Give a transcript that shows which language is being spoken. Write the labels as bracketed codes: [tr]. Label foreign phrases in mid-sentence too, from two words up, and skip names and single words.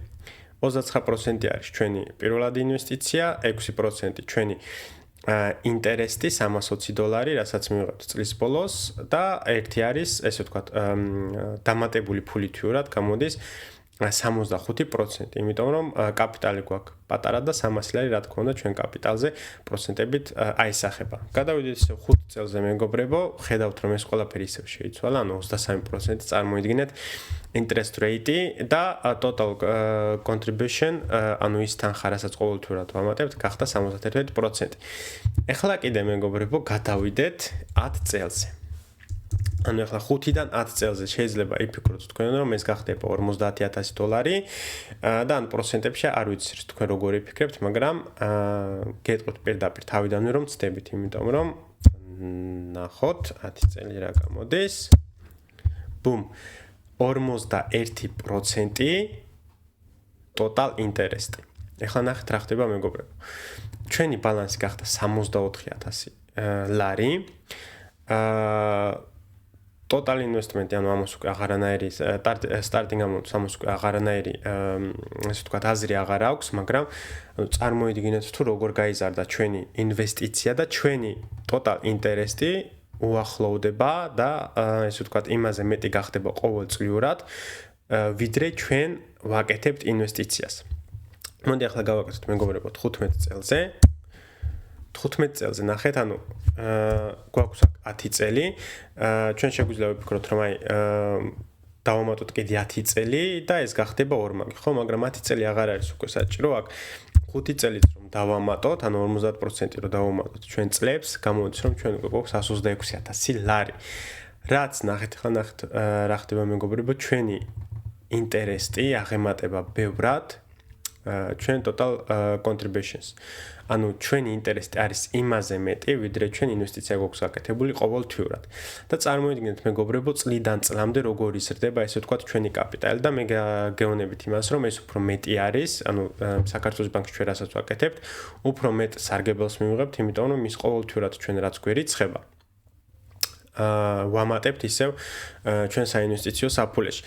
[ka] 29% არის ჩვენი პირველადი ინვესტიცია, 6% ჩვენი ინტერესტი 320 დოლარი, რასაც მივიღებთ წლის ბოლოს და ერთი არის, ესე ვთქვათ, დამატებული ფული თვიურად გამოდის 65%, იმიტომ რომ კაპიტალი გვაქვს პატარა და 300 ლარი, რა თქმა უნდა, ჩვენ კაპიტალზე პროცენტებით აისახება. გადავიდეთ ისევ 5 წელზე მეგობრებო, ხედავთ რომ ეს ყველაფერი ისევ შეიცვალა, ანუ 23% წარმოიდგინეთ [en] interest rate [ka] და [en] total contribution, [ka] ანუ ის თანხა, რასაც ყოველთვიურად ვამატებთ, გახდა 71%. ეხლა კიდე მეგობრებო, გადავიდეთ 10 წელზე. ანუ ახლა 5-დან 10 წელზე შეიძლება იფიქროთ თქვენ რომ ეს გახდება $50,000 და ან პროცენტებში არ ვიცი თქვენ როგორ იფიქრებთ, მაგრამ გეტყვით პირდაპირ თავიდანვე რომ ცდებით, იმიტომ რომ ნახოთ 10 წელი რა გამოდის. [en] ბუმ 41% total interest. [ka] ეხლა ნახეთ რა ხდება მეგობრებო. ჩვენი ბალანსი გახდა 64,000 ლარი. [en] total investment [ka] ანუ ამას უკვე აღარანაირი [en] starting amount [ka] ამას უკვე აღარანაირი ასე ვთქვათ აზრი აღარ აქვს, მაგრამ წარმოიდგინეთ თუ როგორ გაიზარდა ჩვენი ინვესტიცია და ჩვენი [en] total interest- [ka] ი უახლოვდება და ასე ვთქვათ იმაზე მეტი გახდება ყოველწლიურად, ვიდრე ჩვენ ვაკეთებთ ინვესტიციას. მოდი ახლა გავაკეთოთ მეგობრებო 15 წელზე. 15 წელზე ნახეთ, ანუ გვაქვს 10 წელი. ჩვენ შეგვიძლია ვიფიქროთ, რომ აი დავამატოთ კიდე 10 წელი და ეს გახდება ორმაგი, ხო, მაგრამ 10 წელი აღარ არის უკვე საჭირო. აქ 5 წელიც რომ დავამატოთ, ანუ 50% რომ დავამატოთ ჩვენ წლებს, გამოდის რომ ჩვენ უკვე გვაქვს 126,000 ლარი. რაც ნახეთ, ხა ნახეთ რა ხდება მეგობრებო, ჩვენი ინტერესტი აღემატება ბევრად ჩვენ [en] total contributions. [ka] ანუ ჩვენი ინტერესტი არის იმაზე მეტი, ვიდრე ჩვენ ინვესტიცია გვაქვს გაკეთებული ყოველთვიურად. და წარმოიდგინეთ მეგობრებო, წლიდან წლამდე როგორ იზრდება, ესე ვთქვათ, ჩვენი კაპიტალი და მე გეუბნებით იმას, რომ ეს უფრო მეტი არის, ანუ საქართველოს ბანკში ჩვენ რასაც ვაკეთებთ, უფრო მეტ სარგებელს მივიღებთ, იმიტომ რომ ის ყოველთვიურად ჩვენ რაც გვერიცხება, ვამატებთ ისევ ჩვენ საინვესტიციო საფულეში.